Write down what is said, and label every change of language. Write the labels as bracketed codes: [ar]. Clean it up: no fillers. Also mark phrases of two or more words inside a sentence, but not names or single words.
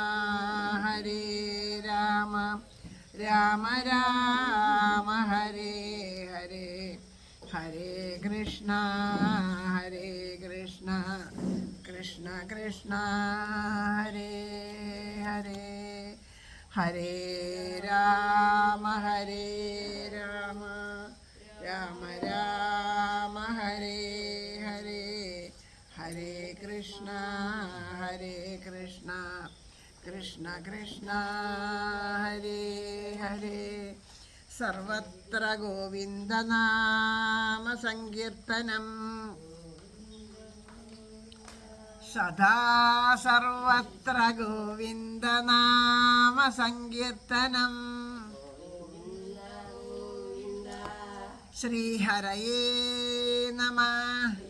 [sa] രാമ രാമ ഹരേ ഹരേ ഹരേ കൃഷ്ണ കൃഷ്ണ കൃഷ്ണ ഹരേ ഹരേ ഹരേ രാമ രാമ രാമ ഹരേ ഹരേ ഹരേ കൃഷ്ണ കൃഷ്ണ കൃഷ്ണ ഹരേ ഹരേ സർവത്ര ഗോവിന്ദനാമ സങ്കീർത്തനം സദാ സർവത്ര ഗോവിന്ദനാമ സങ്കീർത്തനം ശ്രീഹരയേ നമഃ.